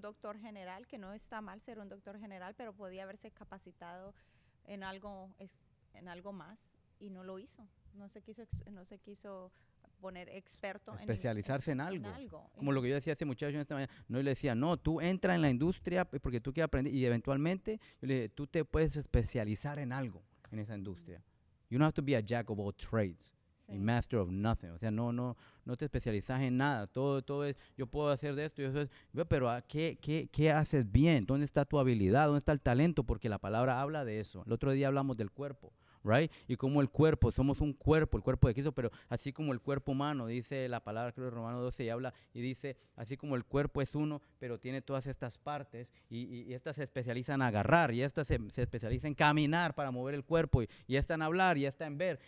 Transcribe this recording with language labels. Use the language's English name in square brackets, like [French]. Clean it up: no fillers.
[Spanish] Un doctor general, que no está mal ser un doctor general, pero podía haberse capacitado en algo más y no lo hizo. No se quiso poner experto especializarse en algo. Como en lo que yo decía a ese muchacho esta mañana. No, yo le decía, no, tú entra en la industria porque tú quieres aprender, y eventualmente yo le dije, tú te puedes especializar en algo en esa industria. [English] You don't have to be a jack of all trades, a master of nothing. [Spanish] O sea, no te especializas en nada. Todo es, yo puedo hacer de esto y eso es. Pero ¿qué haces bien? ¿Dónde está tu habilidad? ¿Dónde está el talento? Porque la palabra habla de eso. El otro día hablamos del cuerpo. right? Y como el cuerpo, somos un cuerpo, el cuerpo de Cristo, pero así como el cuerpo humano, dice la palabra, creo, Romano 12, y habla y dice, así como el cuerpo es uno, pero tiene todas estas partes, y estas se especializan en agarrar, y estas se especializan en caminar para mover el cuerpo, y esta en hablar, y esta en ver.